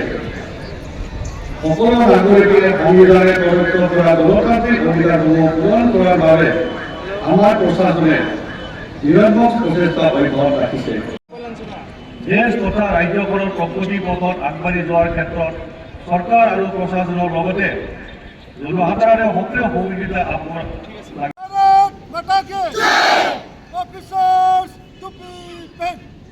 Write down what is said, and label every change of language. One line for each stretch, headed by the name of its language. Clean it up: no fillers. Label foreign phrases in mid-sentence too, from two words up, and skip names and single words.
Assamese: সকলো নাগৰিকে সংবিধানে প্ৰদত্ত কৰা গণতান্ত্ৰিক অধিকাৰসমূহ পূৰণ কৰাৰ বাবে আমাৰ প্ৰশাসনে নিৰন্তৰ প্ৰচেষ্টা অব্যাহত ৰাখিছে। দেশ তথা ৰাজ্যখনৰ প্ৰগতি পথত আগবাঢ়ি যোৱাৰ ক্ষেত্ৰত চৰকাৰ আৰু প্ৰশাসনৰ লগতে জনসাধাৰণে সক্ৰিয় সহযোগিতা আগবঢ়াব লাগে।
Hindi: भारत माता की जय!
English: Officers to be paid!